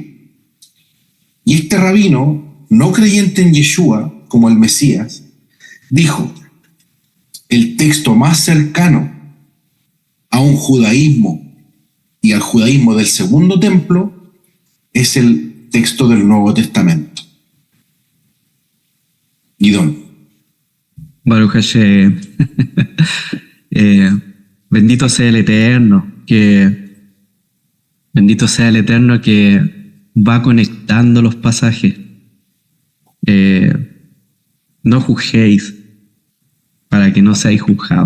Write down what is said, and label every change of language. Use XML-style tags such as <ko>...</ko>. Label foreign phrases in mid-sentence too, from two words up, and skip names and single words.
<es>Y este rabino, no creyente en Yeshua como el Mesías, dijo: el texto más cercano a un judaísmo y al judaísmo del segundo templo es el texto del Nuevo Testamento. Guidón.</es> <he>Baruch Hashem.</he> <es>Bendito sea el Eterno, que va conectando los pasajes. No juzguéis para que no seáis juzgados.</es>